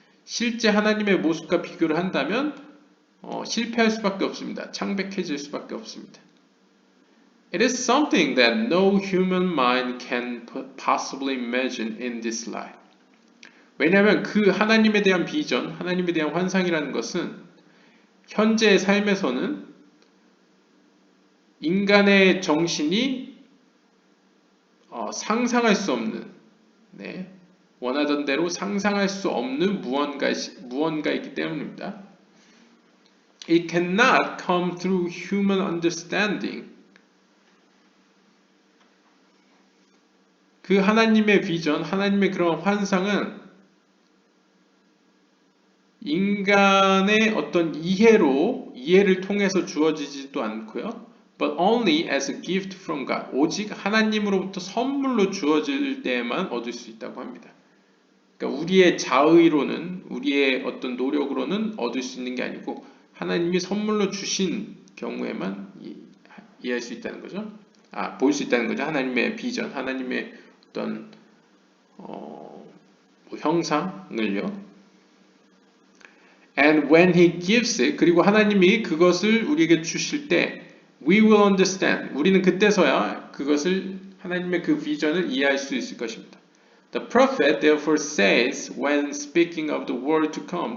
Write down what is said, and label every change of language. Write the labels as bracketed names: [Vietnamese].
[Korean] 실제 하나님의 모습과 비교를 한다면 실패할 수밖에 없습니다. 창백해질 수밖에 없습니다. [English] It is something that no human mind can possibly imagine in this life. [Korean] 왜냐하면 그 하나님에 대한 비전, 하나님에 대한 환상이라는 것은 현재의 삶에서는 인간의 정신이 상상할 수 없는, 원하던 대로 상상할 수 없는 무언가이기 때문입니다. [English] It cannot come through human understanding. [Korean] 그 하나님의 비전, 하나님의 그런 환상은 인간의 어떤 이해를 통해서 주어지지도 않고요. [English] But only as a gift from God. [Korean] 오직 하나님으로부터 선물로 주어질 때에만 얻을 수 있다고 합니다. 그러니까 우리의 자의로는, 우리의 어떤 노력으로는 얻을 수 있는 게 아니고 하나님이 선물로 주신 경우에만 이해할 수 있다는 거죠. 볼 수 있다는 거죠. 하나님의 비전, 하나님의 어떤 형상을요. [English] And when He gives it, [Korean] 그리고 하나님이 그것을 우리에게 주실 때 [English] we will understand. [Korean] 우리는 그때서야 그것을 하나님의 그 비전을 이해할 수 있을 것입니다. [English] The prophet therefore says when speaking of the world to come.